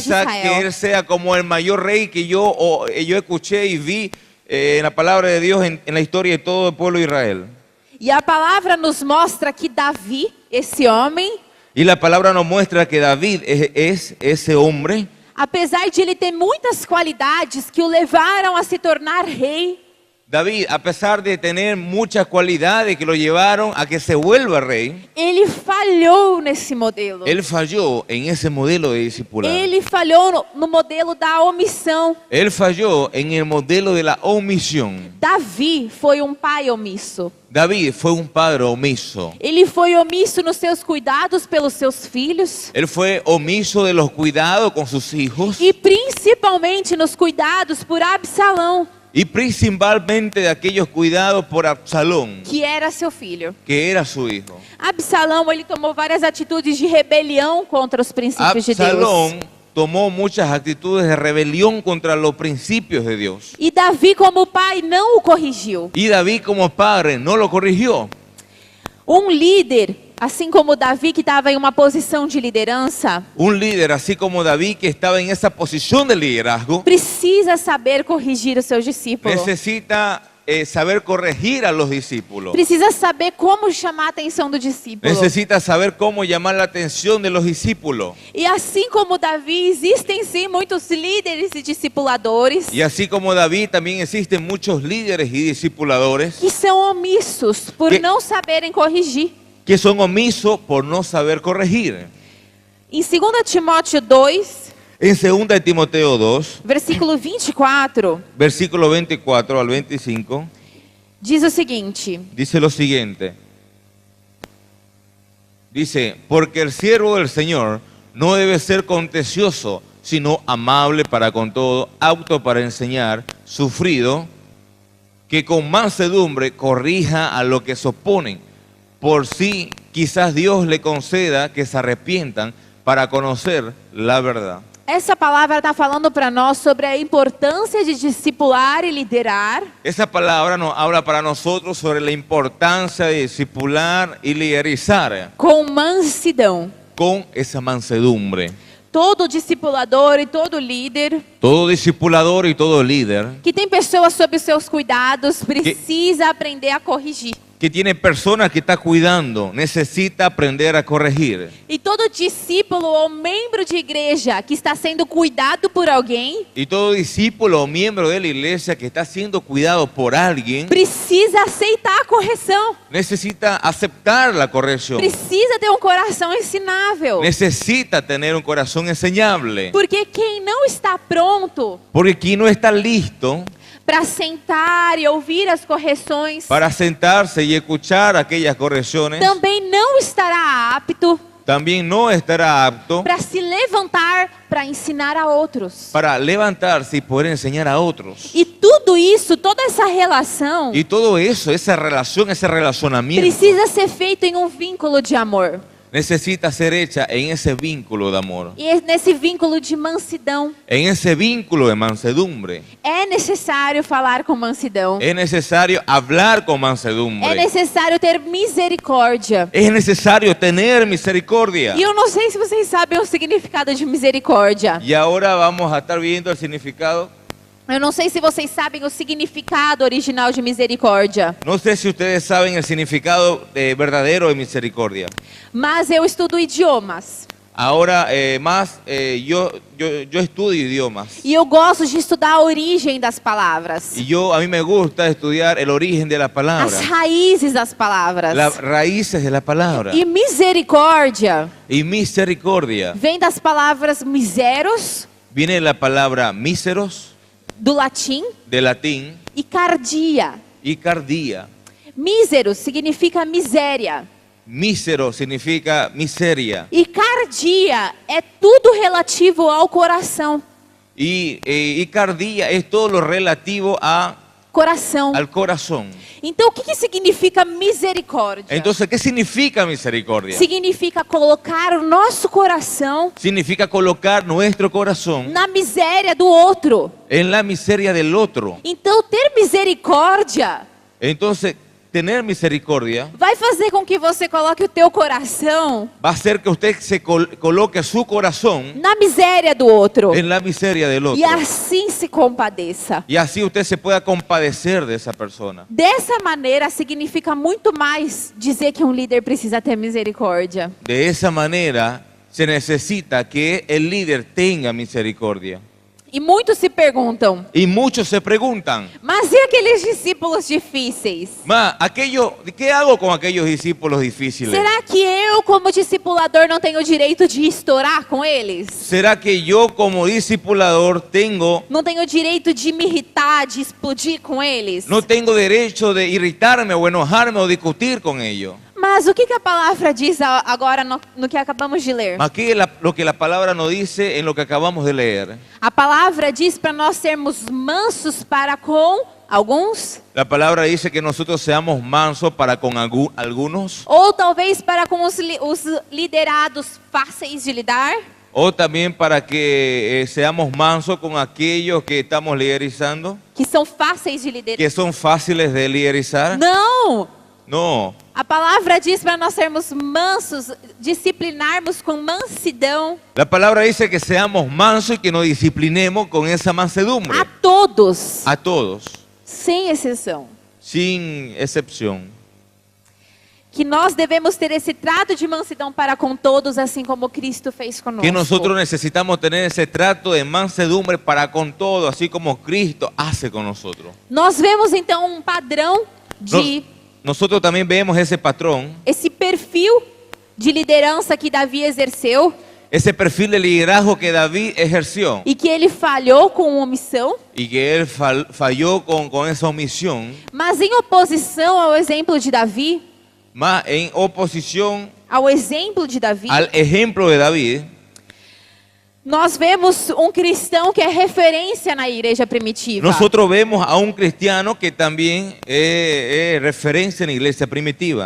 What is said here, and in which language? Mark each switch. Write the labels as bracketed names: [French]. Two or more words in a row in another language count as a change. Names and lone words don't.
[Spanish] quizá que Israel. él sea como el mayor rey que yo escuché y vi en la palabra de Dios en la historia de todo el pueblo de Israel. [Portuguese] E a palavra nos mostra que Davi, esse homem, [Spanish] Y la palabra nos muestra que David es ese hombre, [Portuguese] apesar de ele ter muitas qualidades que o levaram a se tornar rei, [Spanish] David, a pesar de tener muchas cualidades que lo llevaron a que se vuelva rey, [Portuguese] ele falhou nesse modelo. [Spanish] él falló en ese modelo de discipulado. [Portuguese] Ele falhou no modelo da omissão. [Spanish] Él falló en el modelo de la omisión. [Portuguese] Davi foi um pai omisso. [Spanish] David fue un padre omiso. [Portuguese] Ele foi omisso nos seus cuidados pelos seus filhos [Spanish] Él fue omiso de los cuidados con sus hijos [Portuguese] e principalmente nos cuidados por Absalão, [Spanish] y principalmente de aquellos cuidados por Absalón, [Portuguese] que era seu filho. [Spanish] que era su hijo. [Portuguese] Absalão, ele tomou várias atitudes de rebelião contra os princípios de Deus. [Spanish] Absalón tomó muchas actitudes de rebelión contra los principios de Dios. [Portuguese] E Davi, como pai, não o corrigiu. [Spanish] Y David como padre no lo corrigió. [Portuguese] Um líder, assim como Davi, que estava em uma posição de liderança, [Spanish] Un líder así como David que estaba en esa posición de liderazgo [Portuguese] precisa saber corrigir os seus discípulos. [Spanish] necesita saber corregir a los discípulos. [Portuguese] Precisa saber como chamar a atenção do discípulo. [Spanish] Necesita saber cómo llamar la atención de los discípulos. [Portuguese] E assim como Davi, existem sim muitos líderes e discipuladores [Spanish] Y así como David, también existen muchos líderes y discipuladores [Portuguese] que são omissos por [Spanish] Que- [Portuguese] não saberem corrigir. [Spanish] que son omisos por no saber corregir. [Portuguese] Em 2 Timóteo 2, [Spanish] En 2 Timoteo 2, [Portuguese] versículo 24, [Spanish] versículo 24 al 25, [Portuguese] diz o seguinte: [Spanish] dice lo siguiente. Dice, porque el siervo del Señor no debe ser contencioso, sino amable para con todo, apto para enseñar, sufrido, que con mansedumbre corrija a los que se oponen. Por si quizás Dios le conceda que se arrepientan para conocer la verdad. [Portuguese] essa palavra está falando para nós sobre a importância de discipular e liderar [Spanish] Esa palabra nos habla para nosotros sobre la importancia de discipular y liderizar [Portuguese] com mansidão. [Spanish] con esa mansedumbre. [Portuguese] Todo discipulador e todo líder [Spanish] Todo discipulador y todo líder [Portuguese] que tem pessoas sob os seus cuidados precisa aprender a corrigir. [Spanish] que tiene personas que está cuidando necesita aprender a corregir. [Portuguese] E todo discípulo ou membro de igreja que está sendo cuidado por alguém [Spanish] Y todo discípulo o miembro de la iglesia que está siendo cuidado por alguien [Portuguese] precisa aceitar a correção. [Spanish] necesita aceptar la corrección. [Portuguese] Precisa ter um coração ensinável. [Spanish] Necesita tener un corazón enseñable. [Portuguese] Porque quem não está pronto [Spanish] Porque quien no está listo [Portuguese] para sentar e ouvir as correções [Spanish] para sentarse y escuchar aquellas correcciones, [Portuguese] também não estará apto [Spanish] también no estará apto [Portuguese] para se levantar para ensinar a outros. [Spanish] para levantarse y poder enseñar a otros. [Portuguese] E tudo isso, toda essa relação [Spanish] Y todo eso, esa relación, ese relacionamiento, [Portuguese] precisa ser feito em um vínculo de amor. [Spanish] necesita ser hecha en ese vínculo de amor, [Portuguese] E nesse vínculo de mansidão. [Spanish] en ese vínculo de mansedumbre. [Portuguese] É necessário falar com mansidão. [Spanish] Es necesario hablar con [Portuguese] É [Spanish] mansedumbre. [Portuguese] necessário ter misericórdia. [Spanish] Es necesario tener misericordia. [Portuguese] E eu não sei se vocês sabem o significado de misericórdia. [Spanish] Y ahora vamos a estar viendo el significado. [Portuguese] Eu não sei se vocês sabem o significado original de misericórdia. [Spanish] No sé si ustedes saben el significado verdadero de misericordia. [Portuguese] Mas eu estudo idiomas. [Spanish] Ahora yo estudio idiomas. [Portuguese] E eu gosto de estudar a origem das palavras. [Spanish] Y a mí me gusta estudiar el origen de la palabra, [Portuguese] As raízes das palavras. [Spanish] las raíces de la palabra. [Portuguese] E misericórdia [Spanish] Y misericordia [Portuguese] vem das palavras miseros, [Spanish] viene de la palabra míseros, [Portuguese] do latim, [Spanish] de latín, [Portuguese] e cardia. [Spanish] y cardía. [Portuguese] Mísero significa miséria. [Spanish] Mísero significa miseria. [Portuguese] E cardia é tudo relativo ao coração. [Spanish] Y cardía es todo lo relativo [Portuguese] Coração. [Spanish] al corazón. [Portuguese] Então, o que significa misericórdia? [Spanish] Entonces, ¿qué significa misericordia? [Portuguese] Significa colocar o nosso coração [Spanish] Significa colocar nuestro corazón [Portuguese] na miséria do outro. [Spanish] en la miseria del otro. [Portuguese] Então, ter misericórdia [Spanish] Entonces, tener misericordia [Portuguese] vai fazer com que você coloque o teu coração [Spanish] va a hacer que usted se coloque su corazón [Portuguese] na miséria do outro. [Spanish] en la miseria del otro. [Portuguese] E assim se compadeça. [Spanish] Y así usted se pueda compadecer de esa persona. [Portuguese] Dessa maneira, significa muito mais dizer que um líder precisa ter misericórdia. [Spanish] De esa manera se necesita que el líder tenga misericordia. [Portuguese] E muitos se perguntam, [Spanish] Y muchos se preguntan, [Portuguese] mas e aqueles discípulos difíceis? [Spanish] ¿qué hago con aquellos discípulos difíciles? [Portuguese] Será que eu, como discipulador, não tenho o direito de estourar com eles? [Spanish] ¿Será que yo como discipulador [Portuguese] Não tenho o direito de me irritar, de explodir com eles? [Spanish] no tengo derecho de irritarme o enojarme o discutir con ellos? [Portuguese] Mas o que a palavra diz agora no que acabamos de ler? [Spanish] Aquí lo que la palabra nos dice en lo que acabamos de leer. [Portuguese] A palavra diz para nós sermos mansos para com alguns, [Spanish] La palabra dice que nosotros seamos mansos para con algunos, [Portuguese] ou talvez para com os liderados fáceis de lidar. [Spanish] o también para que seamos mansos con aquellos que estamos liderizando, [Portuguese] Que são fáceis de liderar. [Spanish] que son fáciles de liderizar. [Portuguese] Não! [Spanish] No, [Portuguese] A palavra diz para nós sermos mansos, disciplinarmos com mansidão [Spanish] la palabra dice que seamos mansos y que nos disciplinemos con esa mansedumbre [Portuguese] a todos, [Spanish] a todos, [Portuguese] sem exceção. [Spanish] sin excepción. [Portuguese] Que nós devemos ter esse trato de mansidão para com todos, assim como Cristo fez conosco. [Spanish] Que nosotros necesitamos tener ese trato de mansedumbre para con todo, así como Cristo hace con nosotros. [Portuguese] Nós vemos então um padrão de [Spanish] Nosotros también vemos ese patrón, [Portuguese] esse perfil de liderança que Davi exerceu [Spanish] ese perfil de liderazgo que David ejerció [Portuguese] e que ele falhou com omissão, [Spanish] y que él falló con esa omisión, [Portuguese] mas em oposição ao exemplo de Davi, [Spanish] más en oposición [Portuguese] ao exemplo de Davi, [Spanish] al ejemplo de David, [Portuguese] nós vemos um cristão que é referência na igreja primitiva. [Spanish] nosotros vemos a un cristiano que también es referencia en la iglesia primitiva.